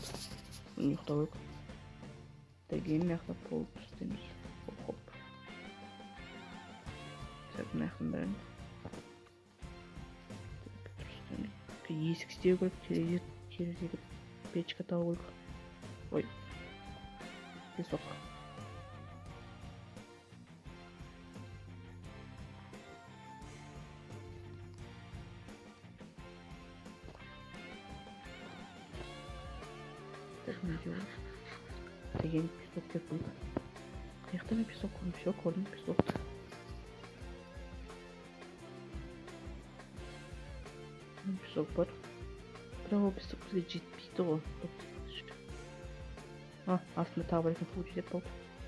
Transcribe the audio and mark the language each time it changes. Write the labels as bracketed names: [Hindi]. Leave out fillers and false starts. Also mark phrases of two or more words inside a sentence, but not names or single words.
[Kazakh] Ұйықтау керек. Так, мына жақта пол істейміз. Хоп. Так, мына жақтың бәрін. Есік істеу керек, терезеге печка тағу керек. Ой, [Russian] песок. Так, не делаю. Я не песок кепил. [Kazakh] Қаяқта мен песок көрдім? Все, көрдім песокты. Песок бар. Бірақ ол песок бізге жетпейді ғой. Астында тағы бар екен, су жетіп қалды.